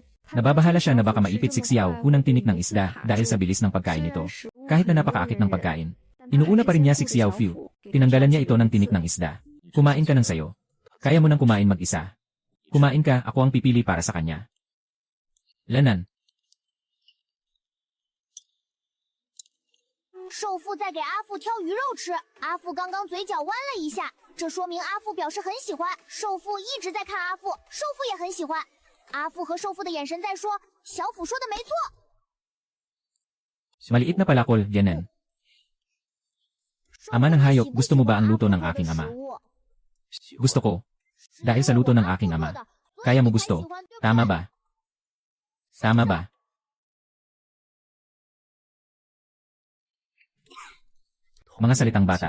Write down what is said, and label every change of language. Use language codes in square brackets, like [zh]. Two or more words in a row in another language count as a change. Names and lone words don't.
[tl] Nababahala siya na baka maipit si Xiao Hu ng tinik ng isda dahil sa bilis ng pagkain nito. Kahit na napakaakit ng pagkain. Inuuna pa rin niya si Xiao Fu. Tinanggalan niya ito ng tinik ng isda. Kumain ka ng sayo. Kaya mo nang kumain mag-isa. Kumain ka, ako ang pipili para sa kanya. Lanan. [zh] 寿父在给阿父挑鱼肉吃，阿父刚刚嘴角弯了一下，这说明阿父表示很喜欢。寿父一直在看阿父，寿父也很喜欢。阿父和寿父的眼神在说，小虎说的没错。 [tl] Maliit na palakol, Genen. Ama ng hayop, gusto mo ba ang luto ng aking ama? Gusto ko. Dahil sa luto ng aking ama. Kaya mo gusto. Tama ba? Tama ba? Mga salitang bata.